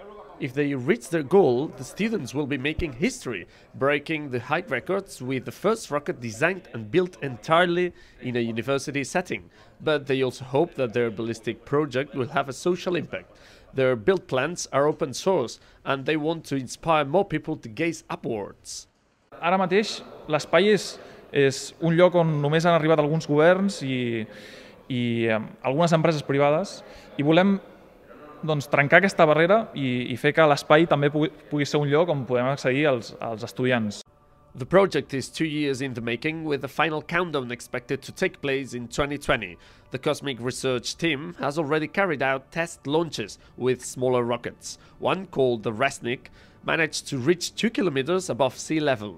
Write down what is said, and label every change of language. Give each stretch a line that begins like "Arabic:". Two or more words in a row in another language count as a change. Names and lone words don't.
English: If they reach their goal, the students will be making history, breaking the height records with the first rocket designed and built entirely in a university setting. But they also hope that their ballistic project will have a social impact. Their build plans are open source, and they want to inspire more people to gaze upwards.
Catalan: Ara mateix l'espai és És un lloc on només han arribat alguns governs i algunes empreses privades, i volem trencar aquesta barrera i fer que l'espai també pugui ser un lloc on podem accedir als estudiants.
English: The project is 2 years in the making, with the final countdown expected to take place in 2020. The Cosmic Research Team has already carried out test launches with smaller rockets. One, called the Resnik, managed to reach 2 kilometers above sea level.